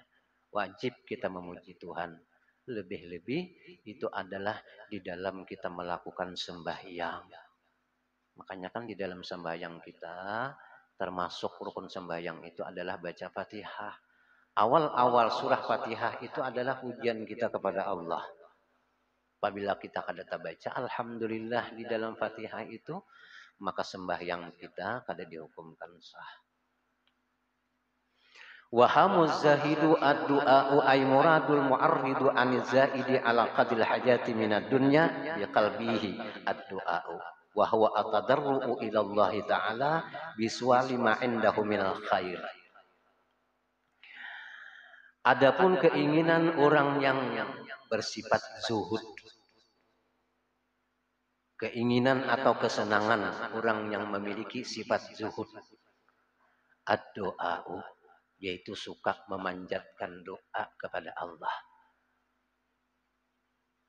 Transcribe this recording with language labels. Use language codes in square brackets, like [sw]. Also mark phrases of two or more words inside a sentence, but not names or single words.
[id] Wajib kita memuji Tuhan. Lebih-lebih itu adalah di dalam kita melakukan sembahyang. Makanya kan di dalam sembahyang kita termasuk rukun sembahyang itu adalah baca Fatihah. Awal-awal surah Fatihah itu adalah pujian kita kepada Allah. [bjn] Apabila kita kada baca alhamdulillah di dalam Fatihah itu, maka sembahyang kita kada dihukumkan sah. [ar] وهم الزاهد الدعاء أي مراد المعرض عن الزائد على قدر الحاجة من الدنيا بقلبه الدعاء وهو التضرع إلى الله تعالى بسؤال ما عنده من الخير. [id] Adapun keinginan orang yang bersifat zuhud, keinginan atau kesenangan orang yang memiliki sifat zuhud, ad-du'a'u, yaitu suka memanjatkan doa kepada Allah.